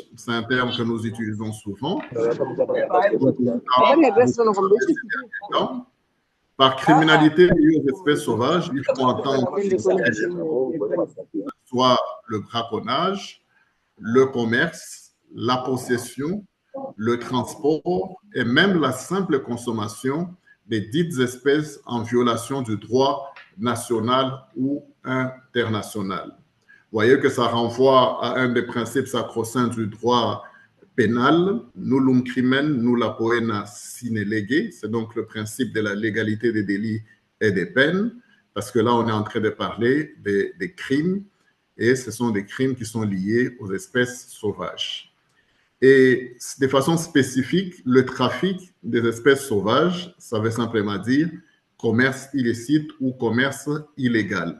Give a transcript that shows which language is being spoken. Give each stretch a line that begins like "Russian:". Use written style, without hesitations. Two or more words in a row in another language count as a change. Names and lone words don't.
French: C'est un terme que nous utilisons souvent. Par criminalité liée aux espèces sauvages, il faut entendre soit le braconnage, le commerce, la possession, le transport et même la simple consommation des dites espèces en violation du droit national ou international. Vous voyez que ça renvoie à un des principes sacro-saints du droit pénal,
Latin: nullum crimen, nulla poena sine lege.
French: C'est donc le principe de la légalité des délits et des peines, parce que là, on est en train de parler des crimes, et ce sont des crimes qui sont liés aux espèces sauvages. Et de façon spécifique, le trafic des espèces sauvages, ça veut simplement dire commerce illicite ou commerce illégal.